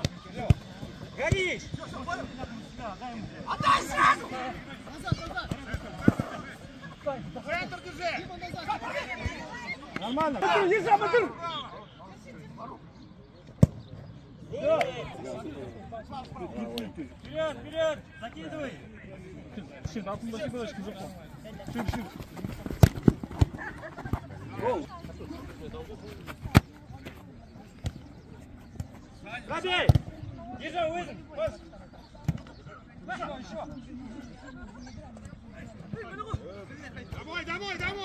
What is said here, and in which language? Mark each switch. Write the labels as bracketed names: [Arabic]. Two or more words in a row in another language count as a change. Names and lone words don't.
[Russian] Горишь! Центр держи! Нормально. Нельзя, Батыр! Вперед, вперед! Закидывай! [Turkish] Şimdi altındaki böyle çıkacak mı? Şimdi. [Russian] Забей! Держи, Уизен! Домой, домой, домой!